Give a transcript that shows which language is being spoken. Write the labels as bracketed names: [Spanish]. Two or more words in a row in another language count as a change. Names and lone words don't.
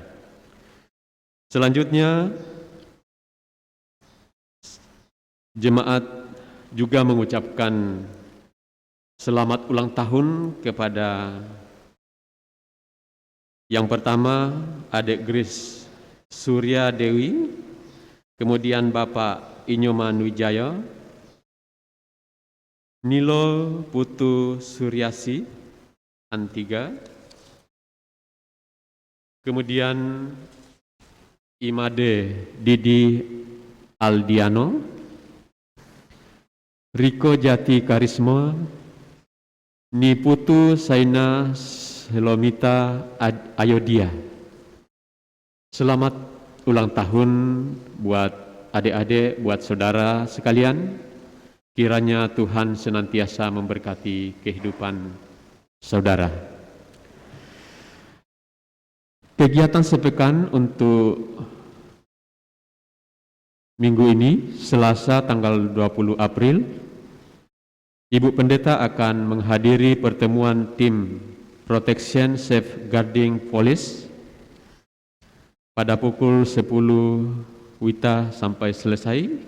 [Indonesian] Selanjutnya, jemaat juga mengucapkan selamat ulang tahun kepada yang pertama Adik Grace Surya Dewi, kemudian Bapak Inyoman Wijaya, Nilo Putu Suryasi Antiga, kemudian Imade Didi Aldiano, Riko Jati Karisma, Niputu Saina Selomita Ayodia. Selamat ulang tahun buat adik-adik, buat saudara sekalian. Kiranya Tuhan senantiasa memberkati kehidupan saudara. Kegiatan sepekan untuk minggu ini, Selasa tanggal 20 April, Ibu Pendeta akan menghadiri pertemuan tim [English] Protection Safeguarding Police [Indonesian] pada pukul 10 WITA sampai selesai.